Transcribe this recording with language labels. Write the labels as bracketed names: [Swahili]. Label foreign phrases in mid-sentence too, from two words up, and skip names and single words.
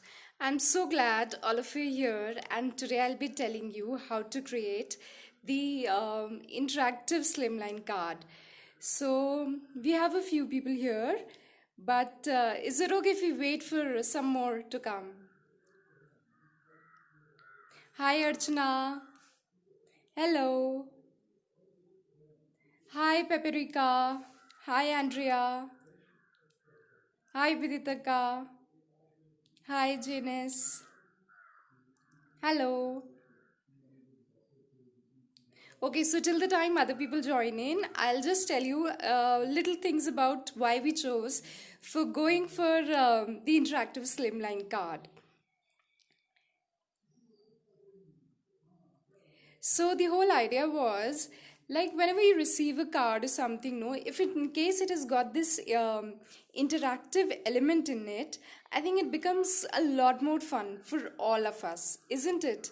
[English] I'm so glad all of you are here, and today I'll be telling you how to create the interactive slimline card. So, we have a few people here, but is it okay if we wait for some more to come? Hi Archana. Hello. Hi Peperica. Hi Andrea. Hi Viditaka. Hi Janice. Hello. Okay, so till the time other people join in, I'll just tell you little things about why we chose for going for the interactive slimline card. So the whole idea was like whenever you receive a card or something, no, if it, in case it has got this interactive element in it, I think it becomes a lot more fun for all of us, isn't it?